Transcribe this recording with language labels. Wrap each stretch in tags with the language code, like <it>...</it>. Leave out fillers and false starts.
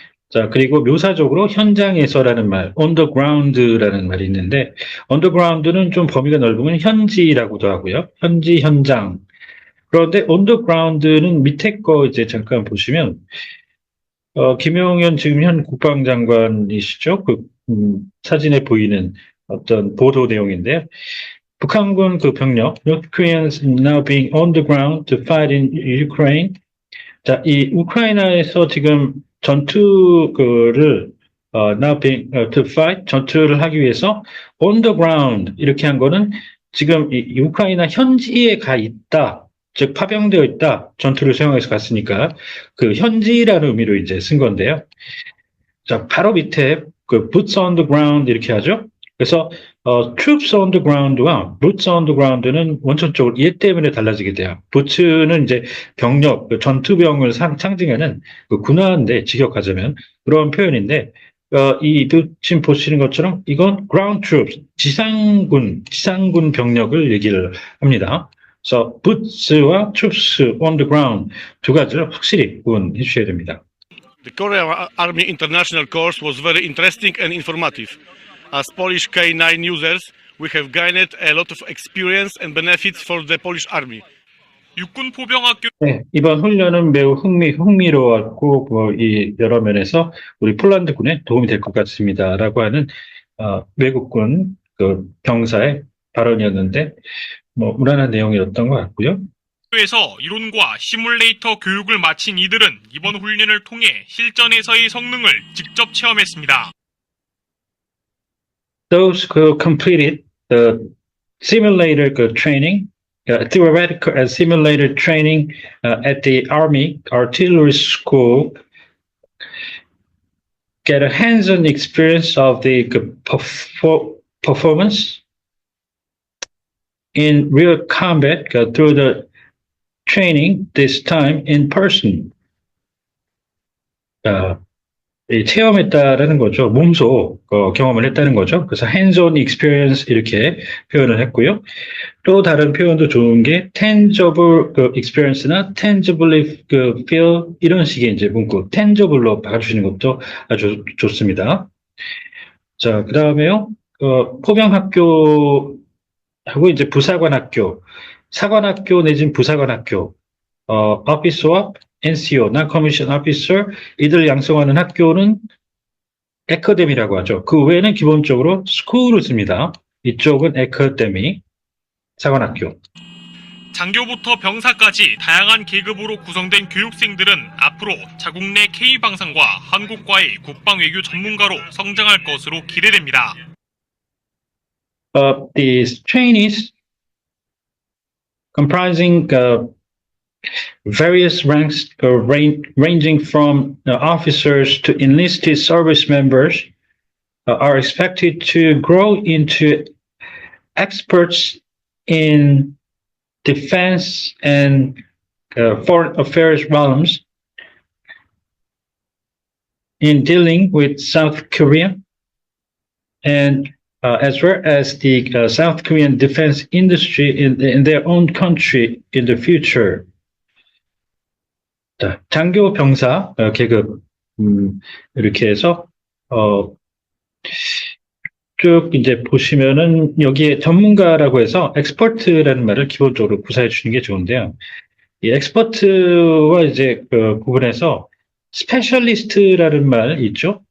<ko>자, 그리고 묘사적으로 현장에서라는 말,</ko> <en>on the ground</en> <ko>라는 말이 있는데 on the ground는 좀 범위가 넓으면 현지라고도 하고요. 현지 현장. 그런데</ko> <en>on the ground</en> <ko>는 밑에 거 이제 잠깐 보시면 김용현 지금 현 국방장관이시죠? 사진에 보이는 어떤 보도 내용인데요. 북한군 그 병력,</ko> <en>North Koreans now being on the ground to fight in Ukraine.</en> <ko>자, 이 우크라이나에서 지금 전투를</ko> <en>now being to fight</en> <ko>전투를 하기 위해서</ko> <en>on the ground</en> <ko>이렇게 한 거는 지금 이 우크라이나 현지에 가 있다. 즉 파병되어 있다. 전투를 수행해서 갔으니까 그 현지라는 의미로 이제 쓴 건데요. 자, 바로 밑에 그</ko> <en>boots on the ground</en> <ko>이렇게 하죠. 그래서</ko> <en>troops on the ground</en> <ko>와 boots on the ground는 원천적으로 얘 때문에 달라지게 돼요. boots는 이제 병력, 그 전투병을 상징하는 그 군화인데 직역하자면 그런 표현인데 지금 보시는 것처럼 이건</ko> <en>ground troops,</en> <ko>지상군 병력을 얘기를 합니다. 그래서 boots와</ko> <en>troops on the ground</en> <ko>두 가지를 확실히 구분해 주셔야 됩니다.</ko> <en>The Korean Army International Course was very interesting and informative. As Polish K9 users, we have gained a lot of experience and benefits for the Polish Army.</en> <ko>육군 포병학교 네, 이번 훈련은 매우 흥미로웠고, 이 여러 면에서 우리 폴란드군에 도움이 될 것 같습니다라고 하는 외국군 그 병사의 발언이었는데, 무난한 내용이었던 것 같고요. 에서 이론과 시뮬레이터 교육을 마친 이들은 이번 훈련을 통해 실전에서의 성능을 직접 체험했습니다.</ko> <en>Those who completed the simulator training, theoretical and simulator training at the Army Artillery School get a hands-on experience of the performance in real combat through the training, this time in person.</en> <ko>체험했다라는 거죠. 몸소 경험을 했다는 거죠. 그래서</ko> <en>hands-on experience</en> <ko>이렇게 표현을 했고요. 또 다른 표현도 좋은 게</ko> <en>tangible experience</en> <ko>나</ko> <en>tangibly feel</en> <ko>이런 식의 이제 문구 tangible로 바꿔주시는 것도 아주 좋습니다. 자, 그 다음에요. 포병학교하고 이제 부사관학교, 사관학교 내지는 부사관학교, officer와 NCO, Non-Commissioned Officer, 이들 양성하는 학교는 에카데미라고 하죠. 그 외에는 기본적으로 school을 씁니다. 이쪽은 에카데미, 사관학교. 장교부터 병사까지 다양한 계급으로 구성된 교육생들은 앞으로 자국 내 K방산과 한국과의 국방외교 전문가로 성장할 것으로 기대됩니다.</ko> <en>These trainees comprising various ranks ranging from officers to enlisted service members are expected to grow into experts in defense and foreign affairs realms in dealing with South Korea and as well as the South Korean defense industry in their own country in the future.</en> <ko>자, 장교 병사 계급 이렇게 해서 쭉 이제 보시면은 여기에 전문가라고 해서 엑스퍼트라는 말을 기본적으로 구사해 주시는 게 좋은데요. 이 엑스퍼트와 이제 구분해서 스페셜리스트라는 말 있죠.</ko>